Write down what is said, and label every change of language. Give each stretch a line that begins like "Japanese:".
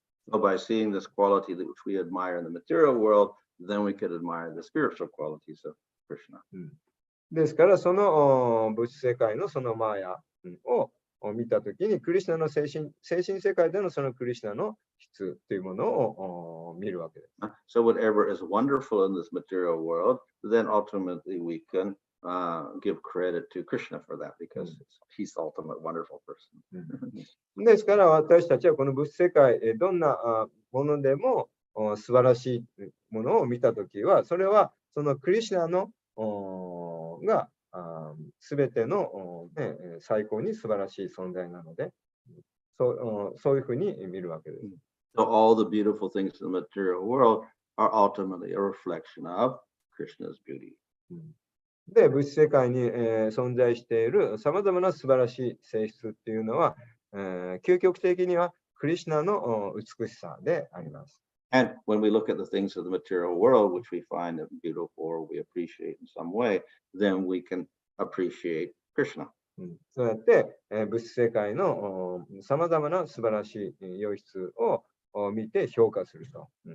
English: So by seeing this quality which we admire in the material world, then we could admire the spiritual qualities of Krishna.
Japanese: ですからその物質世界のそのマーヤを見たときに、クリシュナの精神世界でのそのクリシュナの質というものを見るわけです。
English: So whatever is wonderful in this material world, then ultimately we can give credit to Krishna for that because he's the ultimate wonderful person.
Japanese: ですから私たちはこの物質世界、どんなものでも素晴らしいものを見たときは、それはそのクリシュナのがすべての、最高に素晴らしい存在なので、そういうふうに見るわけです。
English: So all the beautiful things in the material world are ultimately a reflection of Krishna's beauty.
Japanese: で、物質世界に、存在しているさまざまな素晴らしい性質っていうのは、究極的にはクリシュナの美しさであります。
English: And when we look at the things of the material world, which we find beautiful or we appreciate in some way, then we can appreciate Krishna.
Japanese: そうやって、物質世界のさまざまな素晴らしい良質を見て評価すると。